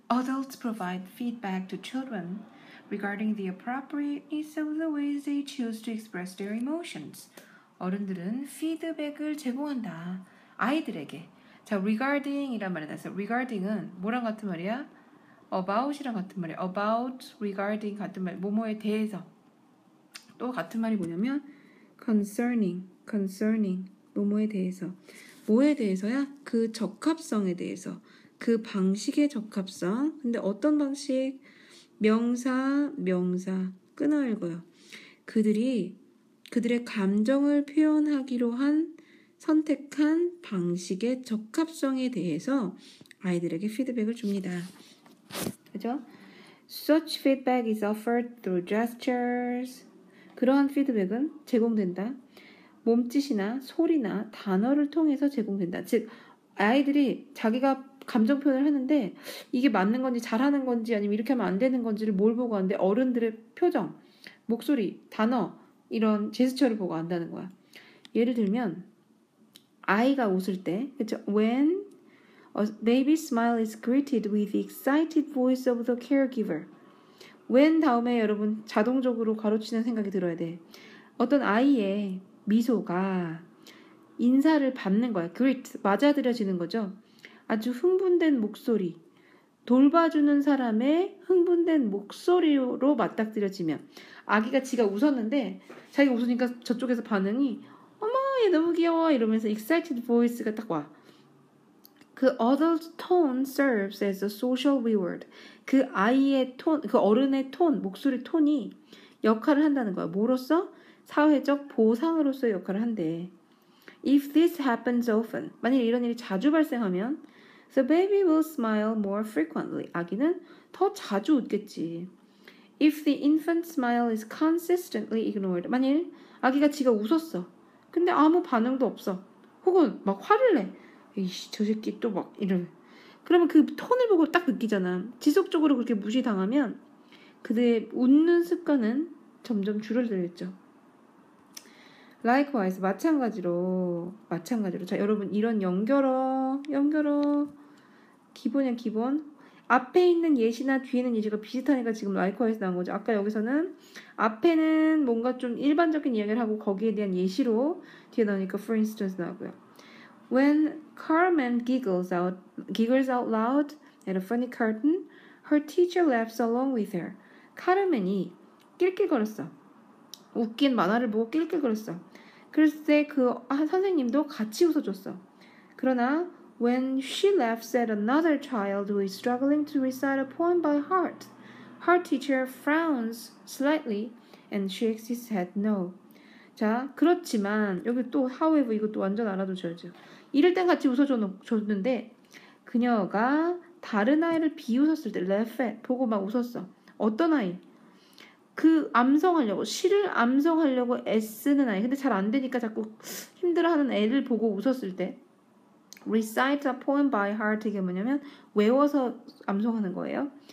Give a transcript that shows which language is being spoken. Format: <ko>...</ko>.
<en>Adults provide feedback to children regarding the appropriateness of the ways they choose to express their emotions.</en> <ko>어른들은 피드백을 제공한다. 아이들에게. 자, regarding 이란 말이 나왔어요. regarding은 뭐랑 같은 말이야? about이랑 같은 말이야. about, regarding 같은 말. 뭐뭐에 대해서. 또 같은 말이 뭐냐면 concerning 뭐뭐에 대해서. 뭐에 대해서야? 그 적합성에 대해서. 그 방식의 적합성. 근데 어떤 방식? 명사 끊어 읽어요. 그들의 감정을 표현하기로 선택한 방식의 적합성에 대해서 아이들에게 피드백을 줍니다. 그죠?</ko> <en>Such feedback is offered through gestures.</en> <ko>그러한 피드백은 제공된다. 몸짓이나 소리나 단어를 통해서 제공된다. 즉 아이들이 자기가 감정 표현을 하는데 이게 맞는 건지 잘하는 건지 아니면 이렇게 하면 안 되는 건지를 뭘 보고 하는데 어른들의 표정, 목소리, 단어 이런 제스처를 보고 안다는 거야. 예를 들면 아이가 웃을 때 그쵸?</ko> <en>When a baby smile is greeted with the excited voice of the caregiver.</en> <ko>when 다음에 여러분 자동적으로 가로치는 생각이 들어야 돼. 어떤 아이의 미소가 인사를 받는 거야. greet, 맞아들여지는 거죠. 아주 흥분된 목소리, 돌봐주는 사람의 흥분된 목소리로 맞닥뜨려지면 아기가 지가 웃었는데 자기가 웃으니까 저쪽에서 반응이 어머 얘 너무 귀여워 이러면서 excited voice가 딱 와.</ko> <en>그 adult tone serves as a social reward.</en> <ko>그 아이의 톤, 그 어른의 톤, 목소리 톤이 역할을 한다는 거야. 뭐로써? 사회적 보상으로서의 역할을 한대.</ko> <en>If this happens often,</en> <ko>만일 이런 일이 자주 발생하면</ko> <en>the baby will smile more frequently.</en> <ko>아기는 더 자주 웃겠지.</ko> <en>If the infant smile is consistently ignored.</en> <ko>만일 아기가 지가 웃었어. 근데 아무 반응도 없어. 혹은 막 화를 내. 이씨 저 새끼 또 막 이러면. 그러면 그 톤을 보고 딱 느끼잖아. 지속적으로 그렇게 무시당하면 그들의 웃는 습관은 점점 줄어들겠죠. Likewise, 마찬가지로. 자, 여러분, 이런 연결어. 기본이야, 기본. 앞에 있는 예시나 뒤에 있는 예시가 비슷하니까 지금 likewise 나온 거죠. 아까 여기서는 앞에는 뭔가 좀 일반적인 이야기를 하고 거기에 대한 예시로 뒤에 나오니까 for instance 나오고요.</ko> <en>When Carmen giggles out loud at a funny cartoon, her teacher laughs along with her.</en> <ko>카르멘이 낄낄거렸어. 웃긴 만화를 보고 낄낄거렸어. 그랬을 때 그 선생님도 같이 웃어줬어. 그러나</ko> <en>when she laughs at another child who is struggling to recite a poem by heart, her teacher frowns slightly and shakes his head no.</en> <ko>자, 그렇지만 여기 또 however 이것도 완전 알아두셔야죠. 이럴 땐 같이 웃어줬는데 그녀가 다른 아이를 비웃었을 때 laugh at 보고 막 웃었어. 어떤 아이? 그 암송하려고 시를 암송하려고 애쓰는 아이 근데 잘 안 되니까 자꾸 힘들어하는 애를 보고 웃었을 때</ko> <en>recite a poem by heart</en> <ko>이게 뭐냐면 외워서 암송하는 거예요.</ko>